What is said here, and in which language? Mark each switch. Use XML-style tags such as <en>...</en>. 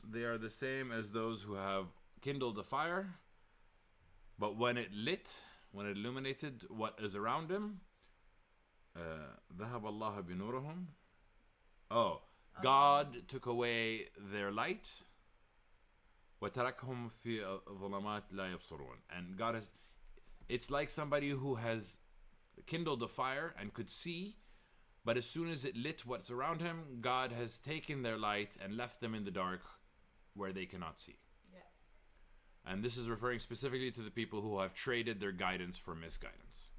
<en>they are the same as those who have kindled a fire, but when it lit, when it illuminated what is around them,</en> <ar>ذهب الله بنورهم.</ar> <en>Oh, God took away their light.</en> <ar>وتركهم في ظلمات لا يبصرون.</ar> <en>And God has, it's like somebody who has kindled a fire and could see, but as soon as it lit what's around him, God has taken their light and left them in the dark where they cannot see. Yeah. And this is referring specifically to the people who have traded their guidance for misguidance.</en>